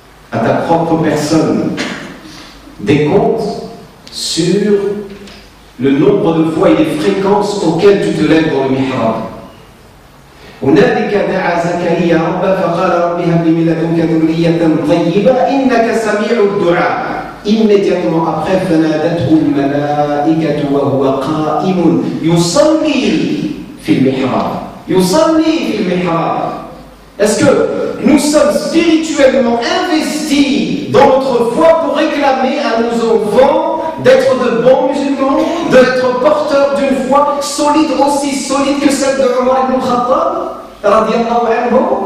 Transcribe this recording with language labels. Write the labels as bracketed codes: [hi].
[fr] à ta propre personne des comptes sur le nombre de fois et les fréquences auxquelles tu te lèves dans le mihrab. [ar] هنالك دعا زكريا ربه فقال رب هب لي من لدنك ذرية طيبة إنك سميع الدعاء. [fr] Immédiatement après, [ar] فنادته الملائكة وهو قائم يصلي في المحراب. يصلي في المحراب. [fr] Est-ce que nous sommes spirituellement investis dans notre foi pour réclamer à nos enfants d'être de bons musulmans, d'être porteurs d'une foi solide, aussi solide que celle de Omar ibn Khattab, radiallahu anhu?